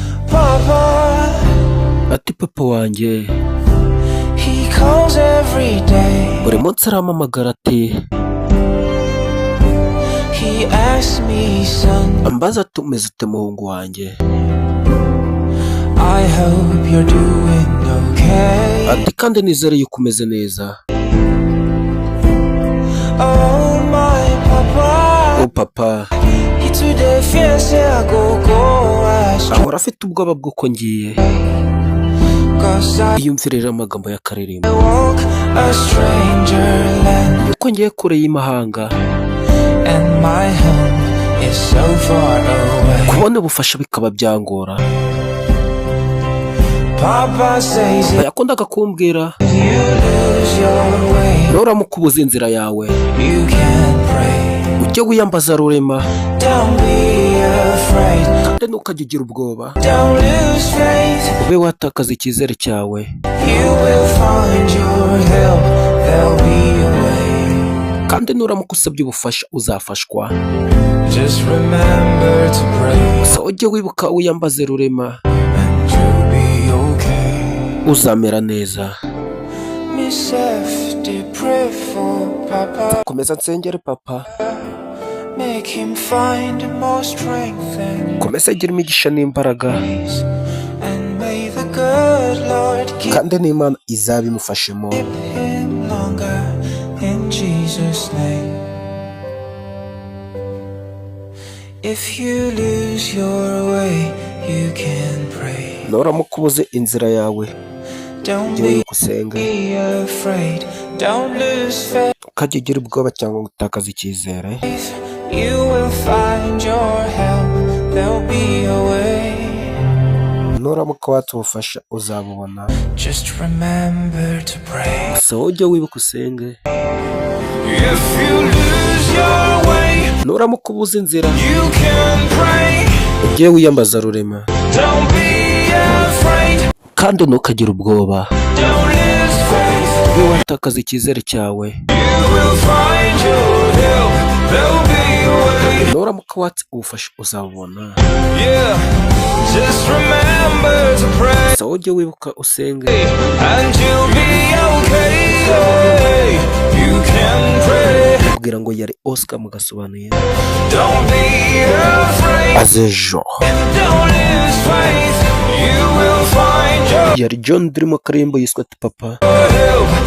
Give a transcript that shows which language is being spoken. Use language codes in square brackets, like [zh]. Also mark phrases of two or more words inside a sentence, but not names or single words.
[rw] Papa, Ati, "Papa wanjye." [en] he calls every day. [rw] Buri munsi arampamagara ati, [en] He asks me, "Son, [rw] ambaza ati, "Umeze ute muhungu wanjye?" [en] I hope you're doing okay." [rw] Ati, "Kandi nizere yuko umeze neza." [en] Oh, my papa. "O papa." He today fears I go, go astray. [rw] Ahora afite ubwoba bw'uko ngiye. [en] 'Cause I [rw] Iyumvire rero amagambo y'akaririmbo. [en] walk a stranger land. [rw] Yuko ngiye kure y'imahanga. [en] And my home is so far away. [rw] Kubona ubufasha bikaba byangora. [en] Papa says if [rw] Yakundaga kumbwira, [en] you lose your way, [rw] Nuramuka ubuze inzira yawe, [en] you can pray. [rw] ujye wiyambaza rurema. [en] Don't be afraid. [rw] Kandi ntukajye ugira ubwoba. [en] Don't lose faith. [rw] Ube watakaza icyizere cyawe. [en] You will find your help. There'll be a way. [rw] Kandi nuramuka usabye ubufasha, uzafashwa. [en] Just remember to pray. [rw] Gusa ujye wibuka wiyambaze rurema. [en] And you'll be okay. [rw] Uzamera neza. [en] Miss F, pray for Papa. [rw] Komeza nsengere papa. [en] Make him find more strength and [rw] Komeza agire imigisha n'imbaraga. [en] peace. And may the good Lord keep [rw] Kandi n'Imana izabimufashemo. [en] him longer in Jesus' name. If you lose your way, you can pray. [rw] Nuramuka ubuze inzira yawe, Don't ujye be wibuka usenge. [en] afraid. Don't lose faith. [rw] Ukajya ugira ubwoba cyangwa ngo utakaze icyizere. [en] You will find your help. There'll be a way. [rw] Nuramuka watse ubufasha, uzabubona. [en] Just remember to pray. [rw] Gusa wowe ujye wibuka usenge. [en] If you lose your way, [rw] Nuramuka ubuze inzira, [en] you can pray. [rw] ujye wiyambaza rurema. [en] Don't be afraid. [rw] Kandi ntukagire ubwoba. [en] Don't lose faith. [rw] Ube watakaza icyizere cyawe. [en] You will find your help. There'll be a way. [rw] Nuramuka watse ubufasha, uzabubona. [en] Yeah. Just remember to pray. [rw] Gusa wowe ujye wibuka usenge. [en] And you'll be okay. You can pray. [rw] Kugira ngo yari Oscar mu gasobanuro. [en] Don't be afraid. Azejo. Don't lose faith. You will find your Yari John Dream, [rw] Karimbo yiswe ati Papa. [en] help.